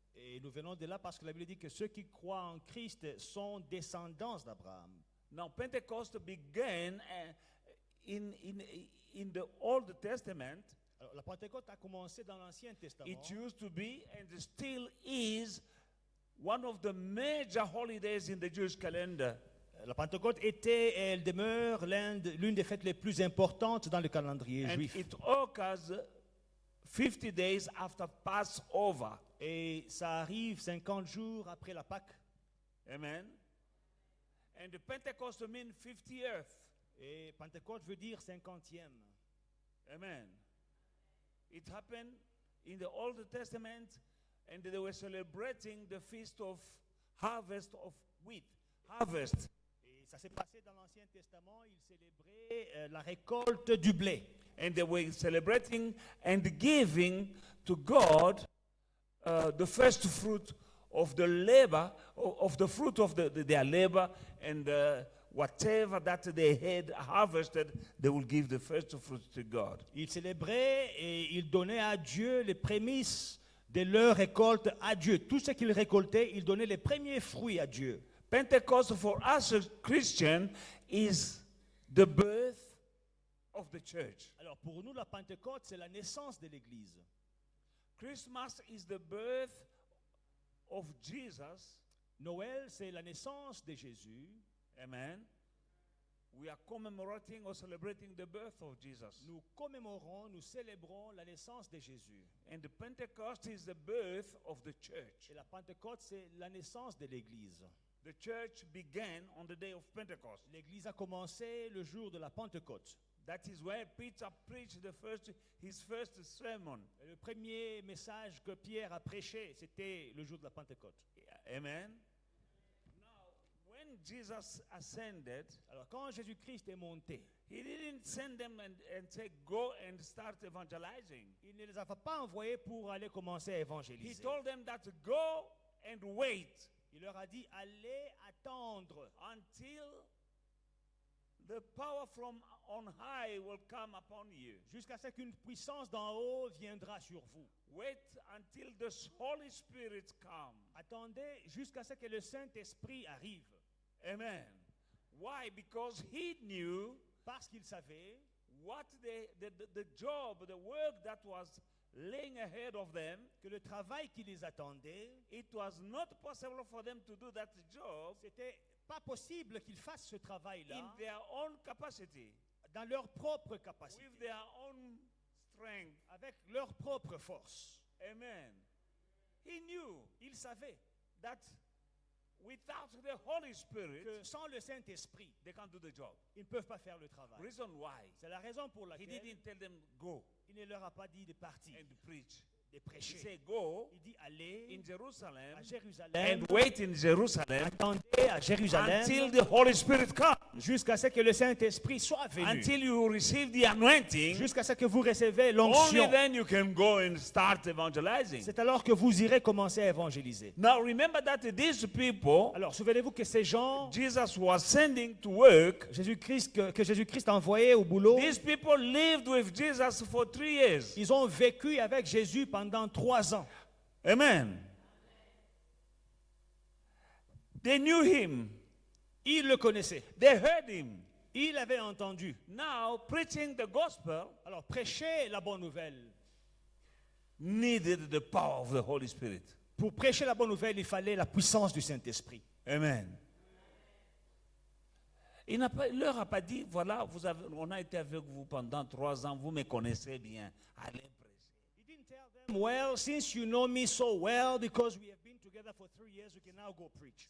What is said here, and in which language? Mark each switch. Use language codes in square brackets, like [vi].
[fr] Et nous venons de là parce que la Bible dit que ceux qui croient en Christ sont descendants d'Abraham. [en] Now Pentecost began in the Old Testament. [fr] Alors, la Pentecôte a commencé dans l'Ancien Testament. [en] It used to be and still is one of the major holidays in the Jewish calendar. [fr] La Pentecôte était et elle demeure l'une des fêtes les plus importantes dans le calendrier [en] And [fr] juif. [en] it occurs 50 days after Passover. [fr] Et ça arrive 50 jours après la Pâque. [en] Amen. And the Pentecost means 50th. [fr] Et Pentecôte veut dire 50e. [en] Amen. It happened in the Old Testament, and they were celebrating the feast of harvest of wheat. Harvest. [fr] Et ça s'est passé dans l'Ancien Testament. Ils célébraient la récolte du blé. [en] And they were celebrating and giving to God the first fruit of the labor, of the fruit of their labor, and whatever that they had harvested, they will give the first fruit to God. [fr] Ils célébraient et ils donnaient à Dieu les prémices de leur récolte à Dieu. Tout ce qu'ils récoltaient, ils donnaient les premiers fruits à Dieu. [en] Pentecost for us as Christians is the birth of the church. [fr] Alors pour nous, la Pentecôte, c'est la naissance de l'Église. [en] Christmas is the birth of Jesus. [fr] Noël, c'est la naissance de Jésus. [en] Amen. We are commemorating or celebrating the birth of Jesus. [fr] Nous commémorons, nous célébrons la naissance de Jésus. [en] And the Pentecost is the birth of the church. [fr] Et la Pentecôte, c'est la naissance de l'Église. [en] The church began on the day of Pentecost. [fr] L'Église a commencé le jour de la Pentecôte. [en] That is where Peter preached his first sermon. [fr] Et le premier message que Pierre a prêché, c'était le jour de la Pentecôte. [en] Amen. Now, when Jesus ascended, [fr] Alors quand Jésus-Christ est monté, [en] he didn't send them and say, go and start evangelizing. [fr] il ne les a pas envoyés pour aller commencer à [en] He [fr] évangéliser. [en] told them that go and wait [fr] Il leur a dit, allez attendre [en] until the power from on high will come upon you. [fr] jusqu'à ce qu'une puissance d'en haut viendra sur vous. [en] Wait until the Holy Spirit come. [fr] Attendez jusqu'à ce que le Saint-Esprit arrive. [en] Amen. Why? Because he knew [fr] Parce qu'il savait [en] what the job, the work that was laying ahead of them. [fr] que le travail qui les attendait, [en] It was not possible for them to do that job [fr] c'était pas possible qu'ils fassent ce travail-là [en] in their own capacity, [fr] dans leur propre capacité, [en] with their own strength. [fr] avec leur propre force. [en] Amen. He knew [fr] Il savait [en] that without the Holy Spirit, [fr] que sans le Saint-Esprit, [en] they can't do the job. [fr] ils ne peuvent pas faire le travail. [en] Reason why? [fr] C'est la raison pour [en] He [fr] laquelle [en] didn't tell them go [fr] il ne leur a pas dit de partir, [en] and preach. [fr] de [en] He [fr] prêcher. [en] said go [fr] Il dit allez [en] in Jerusalem [fr] à Jérusalem, [en] and wait in Jerusalem [fr] attendez à Jérusalem [en] until the Holy Spirit comes. [fr] jusqu'à ce que le Saint-Esprit soit venu, [en] Until you receive the anointing, [fr] jusqu'à ce que vous recevez [en] only [fr] l'onction. [en] then you can go and start evangelizing. [fr] C'est alors que vous irez commencer à évangéliser. [en] Now remember that these people, [fr] Alors, souvenez-vous que ces gens, [en] Jesus was sending to work. [fr] que Jésus-Christ a envoyés au boulot, [en] These people lived with Jesus for 3 years. [fr] ils ont vécu avec Jésus pendant 3 ans. [en] Amen. They knew him. [fr] Ils le connaissaient. [en] They heard him. [fr] Ils l'avaient entendu. [en] Now preaching the gospel [fr] Alors, prêcher la bonne nouvelle [en] needed the power of the Holy Spirit. [fr] Pour prêcher la bonne nouvelle, il fallait la puissance du Saint-Esprit. [en] Amen. [fr] Il ne leur a pas dit, voilà, on a été avec vous pendant 3 ans, vous me connaissez bien. Allez prêcher. [en] He didn't tell them, well, since you know me so well, because we have been together for 3 years, we can now go preach.